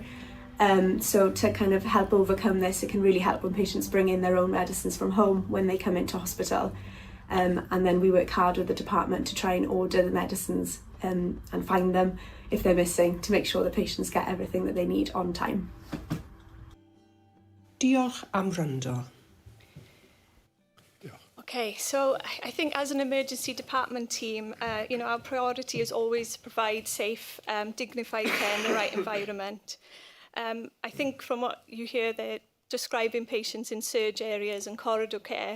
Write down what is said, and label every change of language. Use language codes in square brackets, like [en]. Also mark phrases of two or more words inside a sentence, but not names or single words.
[en] So to kind of help overcome this, it can really help when patients bring in their own medicines from home when they come into hospital. And then we work hard with the department to try and order the medicines and find them if they're missing, to make sure the patients get everything that they need on time. [cy] Diolch am wrando. [en] Okay, so I think as an emergency department team, our priority is always to provide safe, dignified care in the right environment. I think from what you hear, they're describing patients in surge areas and corridor care.